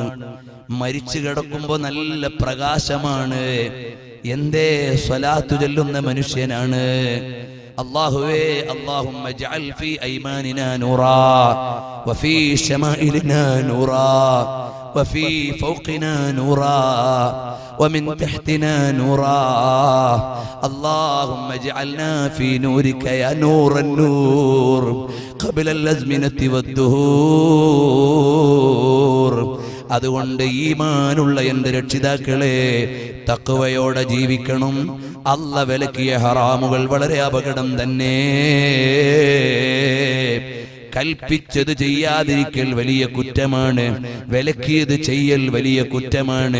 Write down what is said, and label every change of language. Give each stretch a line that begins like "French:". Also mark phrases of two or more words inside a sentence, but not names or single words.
Malayalam: മരിച്ചു കിടക്കുമ്പോ നല്ല പ്രകാശമാണ്. എന്തേ സ്വലാത്തു ചൊല്ലുന്ന മനുഷ്യനാണ്.
Arabic: അല്ലാഹുവേ, اللهم اجعل في أيماننا نورا وفي شمائلنا نورا وفي فوقنا نورا ومن تحتنا نورا اللهم اجعلنا في نورك يا نور النور قبل الأزمنة والدهور.
Malayalam: അതുകൊണ്ട് ഈമാനുള്ള എൻ്റെ രക്ഷിതാക്കളെ, തഖ്വയോടെ ജീവിക്കണം. അല്ലാഹു വിലക്കിയ ഹറാമുകൾ വളരെ അപകടം തന്നെ. കൽപ്പിച്ചത് ചെയ്യാതിരിക്കൽ വലിയ കുറ്റമാണ്, വിലക്കിയത് ചെയ്യൽ വലിയ കുറ്റമാണ്.